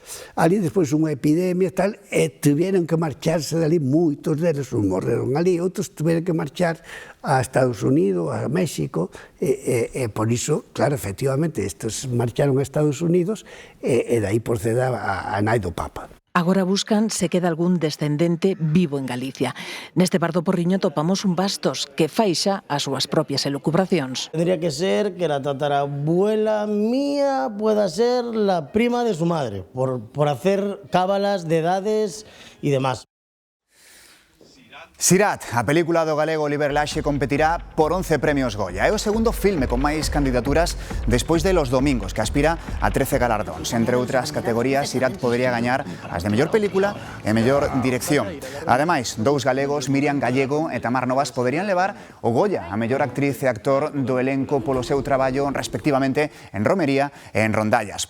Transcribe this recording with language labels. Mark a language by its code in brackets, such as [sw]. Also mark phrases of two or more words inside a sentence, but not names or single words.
[gl] Ali despois unha epidemia e tal, e tiveron que marcharse dali, moitos deles morreron ali, outros tiveron que marchar a Estados Unidos, a México, e por iso, claro, efectivamente, estes marcharon a Estados Unidos e dai procede a nai do Papa. Agora buscan se queda algún descendente vivo en Galicia. Neste par do Porriño topamos un Bastos que faixa as súas propias elucubracións. [es] Tendría que ser que la tatarabuela mía pueda ser la prima de su madre, por hacer cábalas de edades y demás. [gl] Sirat, a película do galego Oliver Laxe, competirá por 11 premios Goya. É o segundo filme con máis candidaturas despois de Los Domingos, que aspira a 13 galardóns. Entre outras categorías, Sirat podería gañar as de mellor película e mellor dirección. Ademais, dous galegos, Miriam Gallego e Tamar Novas, poderían levar o Goya a mellor actriz e actor do elenco polo seu traballo, respectivamente, en Romería e en Rondallas.